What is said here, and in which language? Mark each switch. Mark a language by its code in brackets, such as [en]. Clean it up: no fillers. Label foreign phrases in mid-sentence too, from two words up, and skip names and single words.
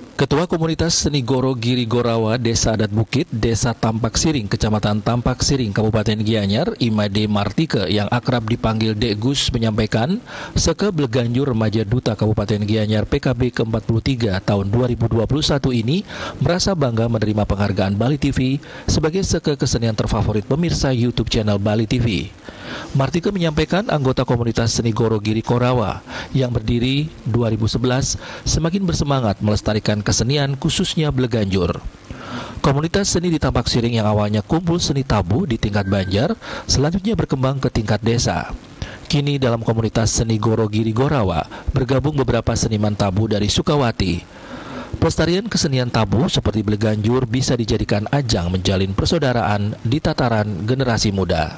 [id] Ketua Komunitas Seni Goro Giri Gorawa, Desa Adat Bukit, Desa Tampak Siring, Kecamatan Tampak Siring, Kabupaten Gianyar, Imade Martike yang akrab dipanggil Dek Gus menyampaikan, Seke Bleganjur Remaja Duta Kabupaten Gianyar PKB ke-43 tahun 2021 ini merasa bangga menerima penghargaan Bali TV sebagai Seke kesenian terfavorit pemirsa YouTube channel Bali TV. Martike menyampaikan anggota komunitas Seni Goro Giri Gorawa yang berdiri 2011 semakin bersemangat melestarikan kesenian khususnya Bleganjur. Komunitas seni di Tampak Siring yang awalnya kumpul seni tabu di tingkat Banjar, selanjutnya berkembang ke tingkat desa. Kini dalam komunitas Seni Goro Giri Gorawa bergabung beberapa seniman tabu dari Sukawati. Pelestarian kesenian tabu seperti Bleganjur bisa dijadikan ajang menjalin persaudaraan di tataran generasi muda.